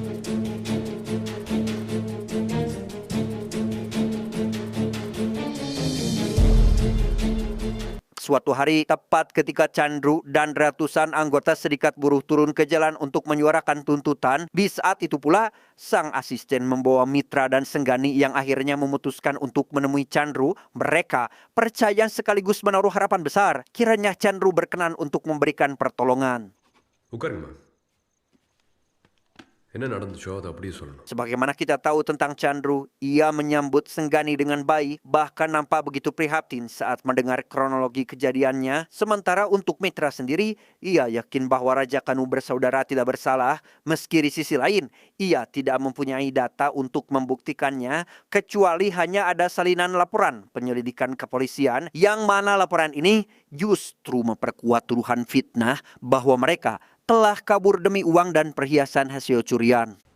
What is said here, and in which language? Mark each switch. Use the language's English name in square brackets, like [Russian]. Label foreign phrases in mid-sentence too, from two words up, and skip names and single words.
[Indonesian] Suatu hari, tepat ketika Chandru dan ratusan anggota serikat buruh turun ke jalan untuk menyuarakan tuntutan, di saat itu pula, sang asisten membawa Mitra dan Senggani yang akhirnya memutuskan untuk menemui Chandru. Mereka percaya sekaligus menaruh harapan besar, kiranya Chandru berkenan untuk memberikan pertolongan. [Tamil] உட்காருங்கம்மா என்ன நடந்துச்சோ அதை அப்படியே சொல்லணும். [Indonesian] Sebagaimana kita tahu tentang Chandru, ia menyambut Senggani dengan baik, bahkan nampak begitu prihatin saat mendengar kronologi kejadiannya. Sementara untuk Mitra sendiri, ia yakin bahwa Raja Kanu bersaudara tidak bersalah, meski di sisi lain, ia tidak mempunyai data untuk membuktikannya, kecuali hanya ada salinan laporan penyelidikan kepolisian, yang mana laporan ini justru memperkuat tuduhan fitnah bahwa mereka telah kabur demi uang dan perhiasan hasil curian.